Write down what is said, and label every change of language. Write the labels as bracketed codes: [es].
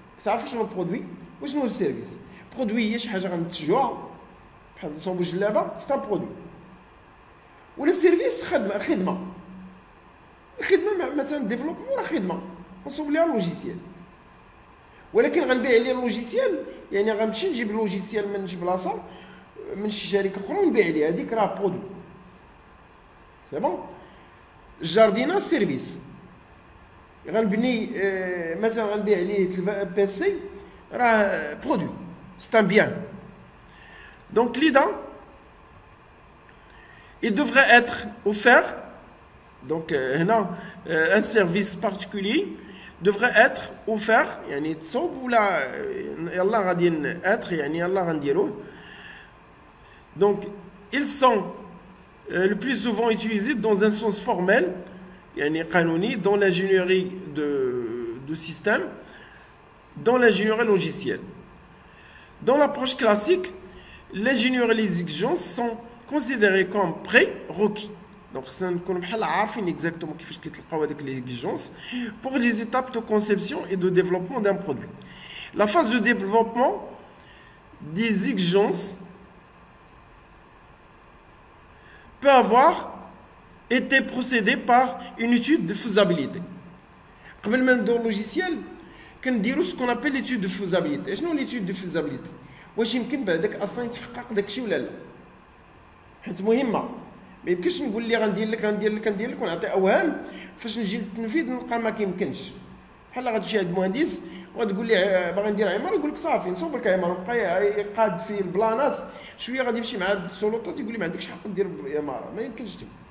[ar] تعرفوا شنو البرودوي وشنو السيرفيس؟ برودوي هي شي حاجه غنتجوها بحال نصوبوا جلابه [fr] سي ان برودوي، [ar] ولا سيرفيس خدمه مثلا ديفلوبمون راه خدمه نصوب ليها لوجيسيال، ولكن غنبيع عليه اللوجيسيال يعني غنمشي نجيب اللوجيسيال من شي بلاصه من شي شركه اخرى ونبيع عليه، هذيك راه برودوي [fr] سي بون. [ar] الجاردينا سيرفيس غنبني مثلا غنبيع عليه بيسي راه برودوي [fr] سي ان بيان. دونك لذا il devrait être offert, donc un service particulier devrait être offert [ar] يعني تصوب ولا يلا غادي être يعني يلا غنديروه. [fr] Donc ils sont le plus souvent utilisés dans un sens formel [ar] يعني قانوني [fr] dans l'ingénierie de système, dans l'ingénierie logicielle. Dans l'approche classique, l'ingénierie et les exigences sont considérées comme prérequis. Donc [ar] خصنا نكونوا بحال عارفين [fr] exactement [ar] كيفاش كيتلقاو هذيك [fr] les exigences pour les étapes de conception et de développement d'un produit. La phase de développement des exigences peut avoir été procédée par une étude de faisabilité. [ar] قبل ما نبداو اللوجيسيال كنديروا [fr] ce qu'on appelle l'étude de faisabilité. [ar] شنو [fr] l'étude de faisabilité؟ [ar] واش يمكن بعدك اصلا يتحقق داكشي ولا لا؟ حيت مهمه، ما يمكنش نقول لي غندير لك ونعطي اوهام فاش نجي للتنفيذ نلقى ما كيمكنش. بحال غتمشي عند المهندس وتقول لي باغي ندير عماره يقول لك صافي نصوب لك عماره، بقى يقاد في البلانات شويه غادي يمشي مع السلطات يقول لي ما عندكش حق دير عماره، ما يمكنش تما.